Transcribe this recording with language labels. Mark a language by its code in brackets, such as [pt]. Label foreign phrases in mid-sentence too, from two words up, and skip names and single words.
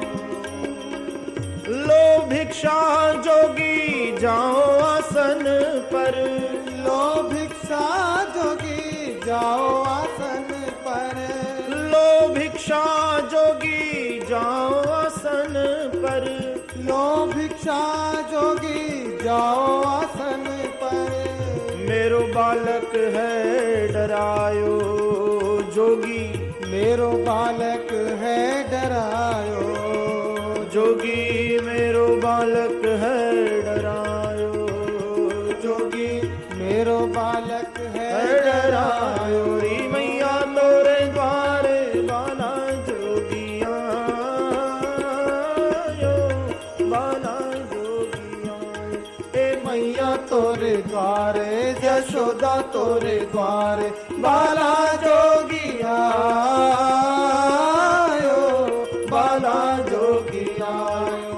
[hi] लो भिक्षा जोगी जाओ आसन पर, लो भिक्षा जोगी जाओ आसन पर, लो भिक्षा जोगी जाओ आसन पर, लो भिक्षा जोगी जाओ आसन पर. [bra] मेरो बालक है डरायो जोगी, मेरो बालक है डरायो जोगी मेरो बालक है डरायो, जोगी मेरो बालक है डरायो डरायो. री मैया तोरे द्वारे बाला जोगिया आयो, बाला जोगिया ए मैया तोरे द्वारे यशोदा तोरे द्वारे बाला जोगिया आयो, बाला जोगिया आयो.